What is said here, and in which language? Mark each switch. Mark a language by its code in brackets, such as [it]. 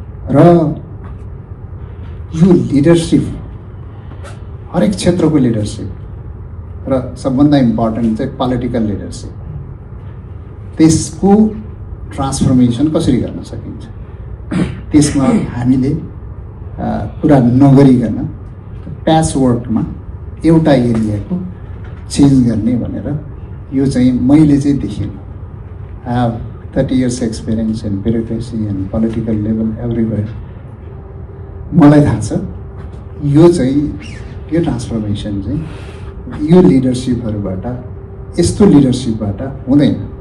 [ne] र यो लिडरसिप, हरेक क्षेत्रको लिडरसिप र सबभन्दा इम्पोर्टेन्ट चाहिँ पोलिटिकल लिडरसिप, त्यसको ट्रान्सफर्मेसन कसरी गर्न सकिन्छ त्यसमा हामीले कुरा नगरिकन प्याच वर्कमा एउटा एरियाको चेन्ज गर्ने भनेर यो चाहिँ मैले चाहिँ देखेँ। [en] I have 30 years experience in bureaucracy and political level everywhere. [ne] मलाई थाहा छ यो चाहिँ यो ट्रान्सफर्मेसन चाहिँ यो लिडरसिपहरूबाट, यस्तो लिडरसिपबाट हुँदैन।